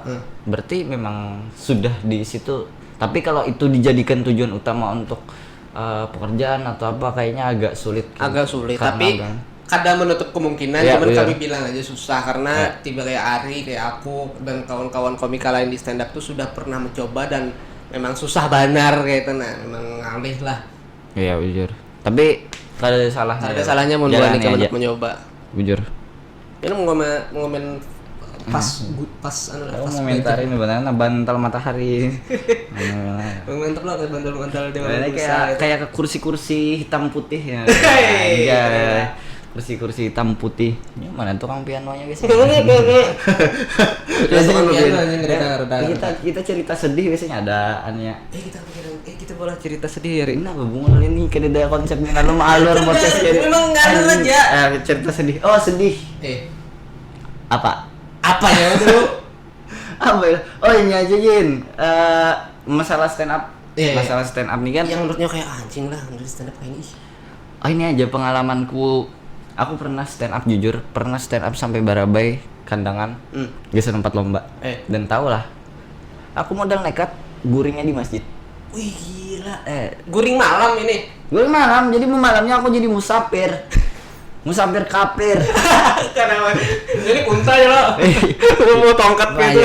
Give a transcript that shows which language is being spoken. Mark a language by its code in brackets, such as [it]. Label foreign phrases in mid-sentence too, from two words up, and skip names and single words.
[id] Berarti memang sudah di situ. Tapi kalau itu dijadikan tujuan utama untuk pekerjaan atau apa kayaknya agak sulit. Tapi kadang menutup kemungkinan, cuman kami bilang aja susah karena tiba kayak Ari, kayak aku dan kawan-kawan komika lain di stand up tuh sudah pernah mencoba dan memang [bjn] susah banar kayak itu nah, memang ngalih lah. [id] Iya bujur. Tapi kada ada salahnya untuk mencoba. Bujur. Ini mau ngomen pas komentarin beneran bantal matahari. Mantap lah bantal di kayak ke kursi hitam putih ya. Iya. Kursi hitam putih. Ya, mana tukang pianonya guys. Kita cerita sedih biasanya ada annya. Kita boleh cerita sedih ya, Ri. Nah, hubungan ini kada ada konsepnya alur podcast jadi. Memang ngalur aja. Cerita sedih. Oh, sedih. Apa ya dulu? Apa ya? Oh ini aja Jin. Masalah stand up. Masalah stand up nih kan. Yang menurutnya kayak anjing lah menurut stand up kayak ini. Oh ini aja pengalamanku. Aku pernah stand up jujur. Pernah stand up sampai Barabai kandangan. Geser 4 lomba. Dan tau lah. Aku modal nekat guringnya di masjid. Wih gila. Guring malam ini. Guring malam. Jadi malamnya aku jadi musafir. Musafir kafir. Kenapa? Jadi unta ya lo. Mau tongkat gitu.